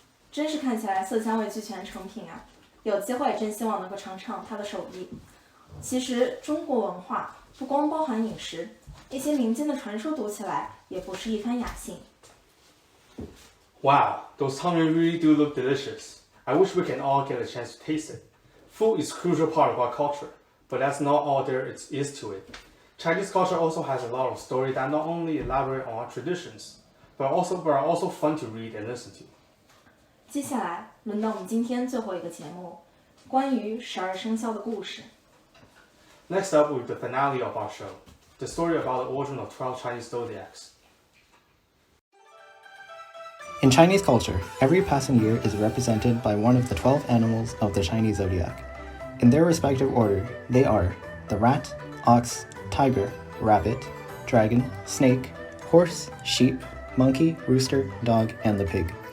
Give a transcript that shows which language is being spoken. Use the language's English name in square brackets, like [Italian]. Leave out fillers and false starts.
[Chinese] 真是看起来色香味俱全的成品啊！有机会真希望能够尝尝它的手艺。其实中国文化不光包含饮食，一些民间的传说读起来也不是一番雅兴。 [English] Wow, those tangyuan really do look delicious. I wish we can all get a chance to taste it. Food is a crucial part of our culture, but that's not all there is to it. Chinese culture also has a lot of stories that not only elaborate on our traditions, but are also fun to read and listen to. [Chinese] 接下来轮到我们今天最后一个节目，关于12生肖的故事。 [English] Next up with the finale of our show, the story about the origin of 12 Chinese zodiacs. In Chinese culture, every passing year is represented by one of the 12 animals of the Chinese zodiac. In their respective order, they are the rat, ox, tiger, rabbit, dragon, snake, horse, sheep, monkey, rooster, dog, and the pig.